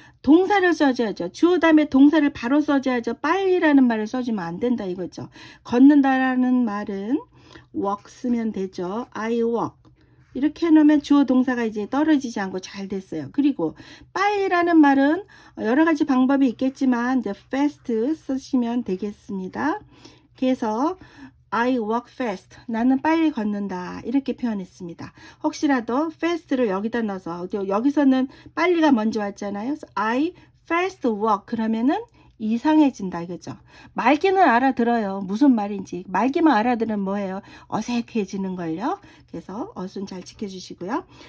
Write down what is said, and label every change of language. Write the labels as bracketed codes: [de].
[ko] 동사를 써줘야죠. 주어 다음에 동사를 바로 써줘야죠. 빨리라는 말을 써주면 안 된다 이거죠. 걷는다라는 말은 walk 쓰면 되죠. [en] I walk. [ko] 이렇게 해놓으면 주어 동사가 이제 떨어지지 않고 잘 됐어요. 그리고 빨리라는 말은 여러 가지 방법이 있겠지만 이제 fast 쓰시면 되겠습니다. 그래서 [en] I walk fast. [ko] 나는 빨리 걷는다. 이렇게 표현했습니다. 혹시라도 fast를 여기다 넣어서 여기서는 빨리가 먼저 왔잖아요. 그래서 [en] I fast walk [ko] 그러면은 이상해진다 이거죠. 말기는 알아들어요. 무슨 말인지. 말기만 알아들으면 뭐예요? 어색해지는 걸요. 그래서 어순 잘 지켜주시고요.